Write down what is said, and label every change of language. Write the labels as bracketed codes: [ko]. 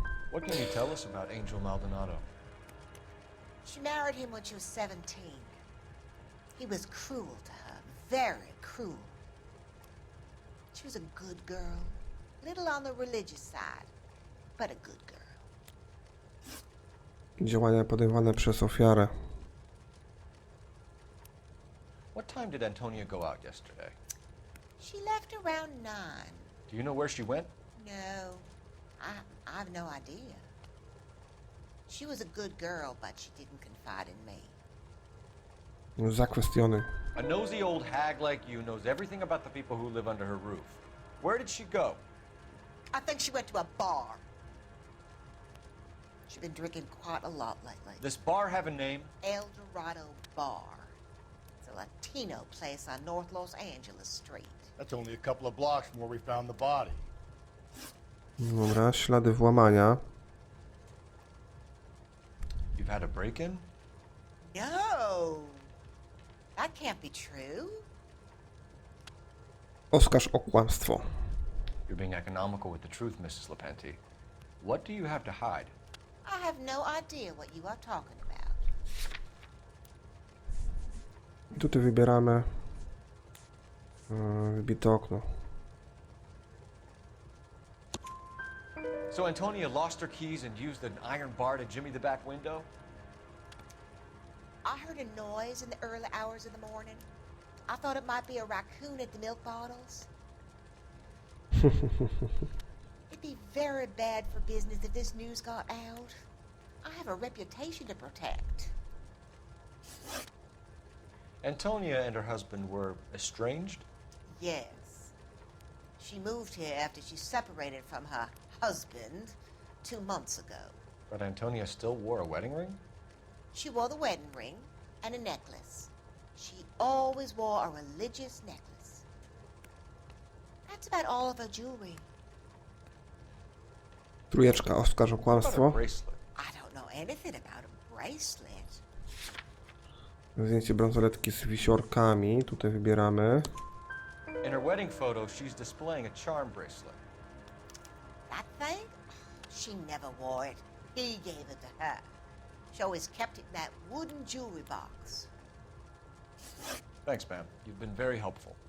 [en] What can you tell us about Angel Maldonado? She married him when she was 17. He was cruel to her, very cruel. She was a good girl, little on the religious side, but a good girl. [pl] Działania podejmowane przez ofiarę. [en] What time did Antonia go out yesterday? She left around 9. Do you know where she went? No, I've no idea. She was a good girl, but she didn't confide in me. [pl] Zakwestionuj. [en] A nosy old hag like you knows everything about the people who live under her roof. Where did she go? I think she went to a bar. She's been drinking quite a lot lately. This bar have a name? El Dorado Bar. It's a Latino place on North Los Angeles Street. That's only a couple of blocks from where we found the body. [pl] Dobra, ślady włamania. [en] You've had a break-in? No, that can't be true. [pl] Oskarż o kłamstwo. [en] You're being economical with the truth, Mrs. Lepenti. What do you have to hide? I have no idea what you are talking about. [pl] I tutaj wybieramy wybite okno. [en] So Antonia lost her keys and used an iron bar to jimmy the back window? I heard a noise in the early hours of the morning. I thought it might be a raccoon at the milk bottles. It'd be very bad for business if this news got out. I have a reputation to protect. Antonia and her husband were estranged? Yes. She moved here after she separated from her husband 2 months ago. But Antonia still wore a wedding ring? She wore the wedding ring and a necklace. She always wore a religious necklace. That's about all of her jewelry. [pl] Trójeczka, oskarż o [en] What about a [pl] kłamstwo. [en] bracelet? I don't know anything about a bracelet. [pl] Zdjęcie bransoletki z wisiorkami. Tutaj wybieramy. [en] In her wedding photo, she's displaying a charm bracelet. That thing? She never wore it. He gave it to her. She always kept it in that wooden jewelry box. Thanks, ma'am. You've been very helpful.